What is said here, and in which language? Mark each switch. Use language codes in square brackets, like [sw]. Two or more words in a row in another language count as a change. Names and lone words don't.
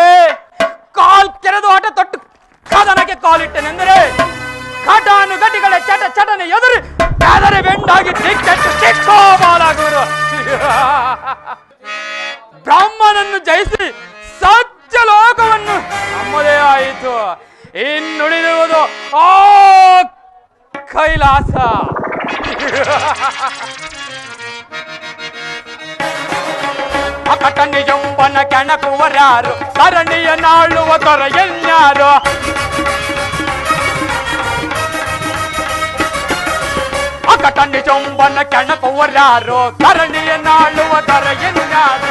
[kn] ಕಾಲ್ ಕೆರೆದು ಆಟ ತೊಟ್ಟು ಕದನಕ್ಕೆ ಕಾಲಿಟ್ಟೆನೆಂದರೆ ಘಟಾನು ಘಟಿಗಳ ಚಟ ಚಟನೆ ಎದುರು ಕಾದರೆ ಬೆಂಡಾಗಿ ದಿಕ್ಕೆಟ್ಟು ಚಿಕ್ಕೋಬಾಲಾಗುವರು. ಬ್ರಹ್ಮನನ್ನು ಜಯಿಸಿ ಸತ್ಯ ಲೋಕವನ್ನು ನಮ್ಮದೇ ಆಯಿತು. ಇನ್ನುಳಿದಿರುವುದು ಆ ಕೈಲಾಸ. ಅಕಟ ನಿಜಂಬನ ಕೆಣಕುವರ್ಯಾರು, ಸರಣಿಯ ನಾಳುವ ದೊರೆಯನ್ಯಾರು. ಅಕಟ ನಿಜಂಬನ ಕೆಣಕುವರ್ಯಾರು, ಸರಣಿಯ ನಾಳುವ ದೊರೆಯನ್ಯಾರು.